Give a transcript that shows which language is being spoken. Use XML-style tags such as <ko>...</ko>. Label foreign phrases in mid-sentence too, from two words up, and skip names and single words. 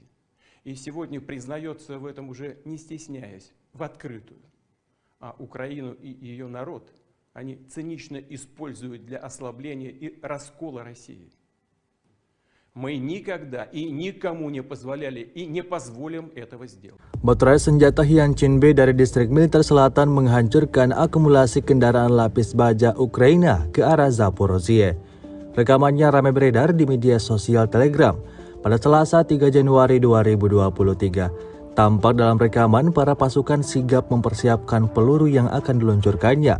<ru>И сегодня признается в этом уже не стесняясь, в открытую. А Украину и ее народ они цинично используют для ослабления и раскола России. Мы никогда и никому не позволяли и не позволим этого сделать.</ru> <id>Baterai senjata Hianchin B dari distrik militer selatan menghancurkan akumulasi kendaraan lapis baja Ukraina ke arah Zaporozhye. Rekamannya ramai beredar di media sosial Telegram pada Selasa 3 Januari 2023. Tampak dalam rekaman para pasukan sigap mempersiapkan peluru yang akan diluncurkannya.</id>